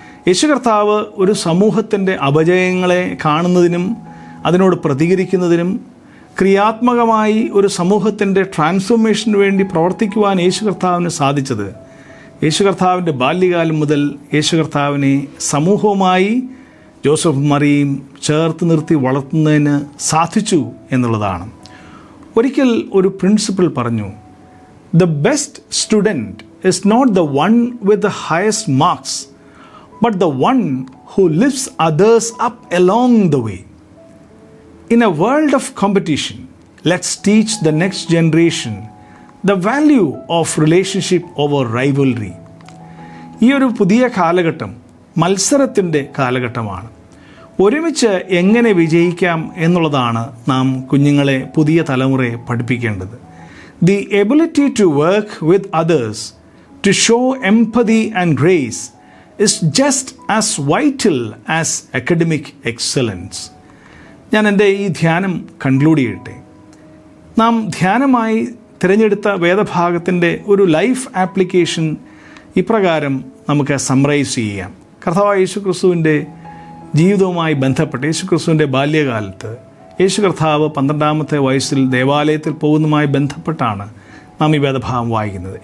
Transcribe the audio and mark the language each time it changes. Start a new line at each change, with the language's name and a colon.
Malayalam: യേശു കർത്താവ് ഒരു സമൂഹത്തിൻ്റെ അപജയങ്ങളെ കാണുന്നതിനും അതിനോട് പ്രതികരിക്കുന്നതിനും ക്രിയാത്മകമായി ഒരു സമൂഹത്തിൻ്റെ ട്രാൻസ്ഫോർമേഷന് വേണ്ടി പ്രവർത്തിക്കുവാൻ യേശു കർത്താവിന് സാധിച്ചത്, യേശു കർത്താവിൻ്റെ ബാല്യകാലം മുതൽ യേശു കർത്താവിനെ സമൂഹവുമായി ജോസഫ് മറിയയും ചേർത്ത് നിർത്തി വളർത്തുന്നതിന് സാധിച്ചു എന്നുള്ളതാണ്. ഒരിക്കൽ ഒരു പ്രിൻസിപ്പൽ പറഞ്ഞു,
English: The best student is not the one with the highest marks, but the one who lifts others up along the way. In a world of competition, let's teach the next generation the value of relationship over rivalry.
Malayalam: ഈ ഒരു പുതിയ കാലഘട്ടം മത്സരത്തിൻ്റെ കാലഘട്ടമാണ്. ഒരുമിച്ച് എങ്ങനെ വിജയിക്കാം എന്നുള്ളതാണ് നാം കുഞ്ഞുങ്ങളെ, പുതിയ തലമുറയെ പഠിപ്പിക്കേണ്ടത്.
English: The ability to work with others, to show empathy and grace is just as vital as academic excellence.
Malayalam: ഞാൻ എൻ്റെ ഈ ധ്യാനം കൺക്ലൂഡ് ചെയ്യട്ടെ. നാം ധ്യാനമായി തിരഞ്ഞെടുത്ത വേദഭാഗത്തിൻ്റെ ഒരു ലൈഫ് ആപ്ലിക്കേഷൻ ഇപ്രകാരം നമുക്ക് സമ്മറൈസ് ചെയ്യാം. കർത്താവായ യേശു ക്രിസ്തുവിൻ്റെ ജീവിതവുമായി ബന്ധപ്പെട്ട് യേശു ക്രിസ്തുവിൻ്റെ ബാല്യകാലത്ത് യേശു കർത്താവ് 12-ാമത്തെ വയസ്സിൽ ദേവാലയത്തിൽ പോകുന്നതുമായി ബന്ധപ്പെട്ടാണ് നാം ഈ വേദഭാഗം വായിക്കുന്നത്.